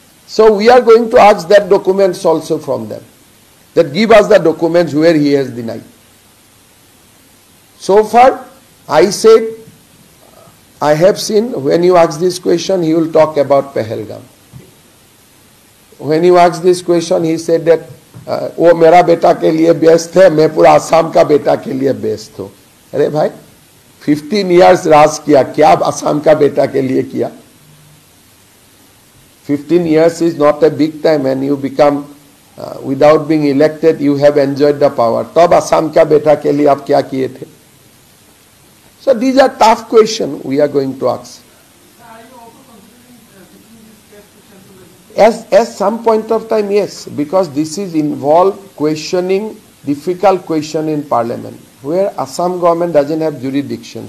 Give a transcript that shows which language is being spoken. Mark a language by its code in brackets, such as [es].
[en] So we are going to ask that documents also from them. That give us the documents where he has denied. So far, I said, I have seen, when you ask this question, he will talk about Pahalgam. When you ask this question, he said that, [hi] वो मेरा बेटा के लिए best है, मैं पूरा आसाम का बेटा के लिए बेस्ट हूँ. अरे भाई, [en] 15 years [hi] राज किया, क्या आसाम का बेटा के लिए किया? [en] 15 years is not a big time, and you become, without being elected, you have enjoyed the power. [hi] तब आसाम का बेटा के लिए आप क्या किए थे? [en] So these are tough questions we are going to ask. As some point of time, yes, because this is involved questioning difficult question in Parliament, where Assam government doesn't have jurisdiction.